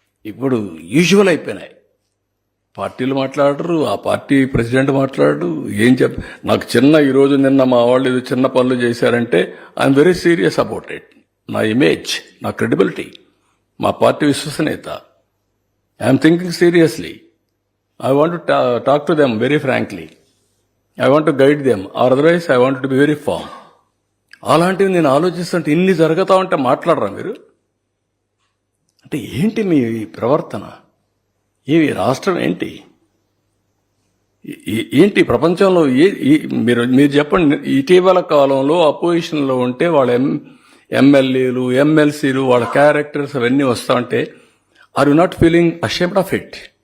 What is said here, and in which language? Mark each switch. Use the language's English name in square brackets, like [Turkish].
[Telugu] ఇప్పుడు యూజువల్ అయిపోయినాయి. పార్టీలు మాట్లాడరు, ఆ పార్టీ ప్రెసిడెంట్ మాట్లాడు. నాకు చిన్న ఈరోజు నిన్న మా వాళ్ళు ఏదో చిన్న పనులు చేశారంటే [English] I'm very serious about it. [Telugu] నా ఇమేజ్, నా క్రెడిబిలిటీ, మా పార్టీ విశ్వసనీయత, [English] I'm thinking seriously. I want to talk to them very frankly. I want to guide them, or otherwise I want to be very firm. [Telugu] అలాంటివి నేను ఆలోచిస్తుంటే ఇన్ని జరుగుతా ఉంటే మాట్లాడరా మీరు? అంటే ఏంటి మీ ప్రవర్తన? ఏవి రాష్ట్రం ఏంటి? ఏంటి ప్రపంచంలో మీరు చెప్పండి. ఇటీవల కాలంలో అపోజిషన్లో ఉంటే వాళ్ళ ఎమ్మెల్యేలు, ఎమ్మెల్సీలు, వాళ్ళ క్యారెక్టర్స్ అవన్నీ వస్తా ఉంటే [English] Are you not feeling ashamed of it?